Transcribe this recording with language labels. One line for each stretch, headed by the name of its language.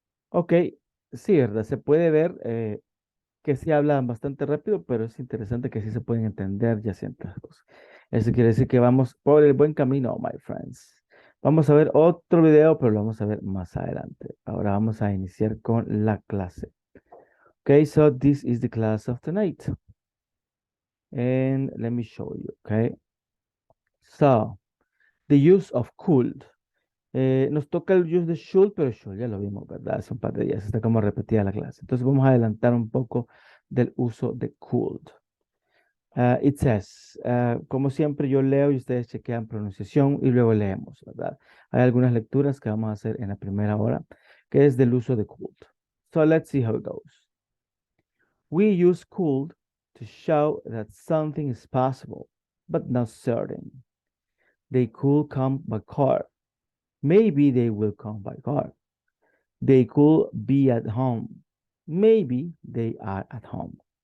Spanish: Ok, sí, ¿verdad? Se puede ver que sí hablan bastante rápido, pero es interesante que sí se pueden entender ya ciertas cosas. Eso quiere decir que vamos por el buen camino,
English: my friends.
Spanish: Vamos a ver otro video, pero lo vamos a ver más adelante. Ahora vamos a iniciar con la clase.
English: Okay, so this is the class of tonight. And let me show you, okay? So, the use of could.
Spanish: Nos toca el use de should, pero should ya lo vimos, ¿verdad? Hace un par de días, está como repetida la clase. Entonces vamos a adelantar un poco del uso de could.
English: It says,
Spanish: como siempre yo leo y ustedes chequean pronunciación y luego leemos, ¿verdad? Hay algunas lecturas que vamos a hacer en la primera hora, que es del uso de could.
English: So let's see how it goes. We use could to show that something is possible, but not certain. They could come by car. Maybe they will come by car. They could be at home. Maybe they are at home.